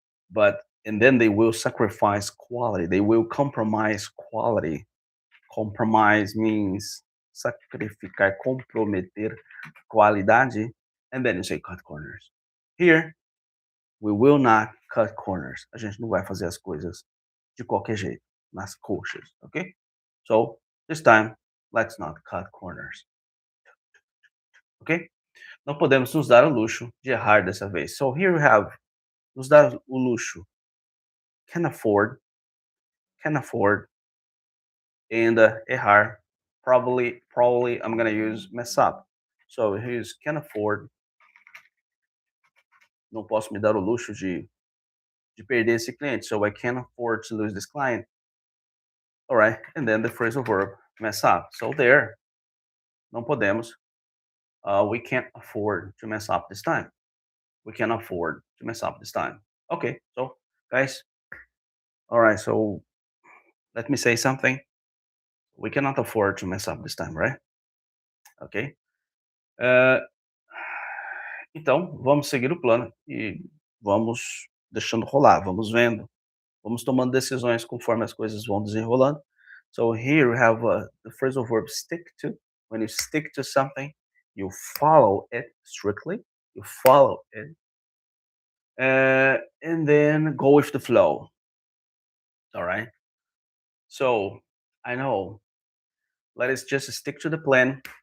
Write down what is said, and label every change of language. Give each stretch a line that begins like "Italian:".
English: But and then they will sacrifice quality. They will compromise quality. Compromise means
Portuguese: sacrificar, comprometer qualidade,
English: and then you say cut corners. Here, we will not cut corners.
Portuguese: A gente não vai fazer as coisas de qualquer jeito, nas coxas, okay?
English: So, this time, let's not cut corners, okay?
Portuguese: Não podemos nos dar o luxo de errar dessa vez.
English: So, here we have
Portuguese: nos dar o luxo.
English: Can afford, and errar. Probably I'm gonna use mess up. So here's can afford,
Portuguese: não posso me dar o luxo de perder esse cliente.
English: So I can't afford to lose this client. All right, and then the phrasal verb mess up. So there,
Portuguese: não podemos.
English: We can't afford to mess up this time. We can afford to mess up this time. Okay, so guys, all right. So let me say something. We cannot afford to mess up this time, right? Ok.
Portuguese: Eh, então, vamos seguir o plano e vamos deixando rolar, vamos vendo, vamos tomando decisões conforme as coisas vão desenrolando.
English: So here we have the phrasal verb stick to. When you stick to something, you follow it strictly. You follow it, and then go with the flow. All right. So I know. Let us just stick to the plan.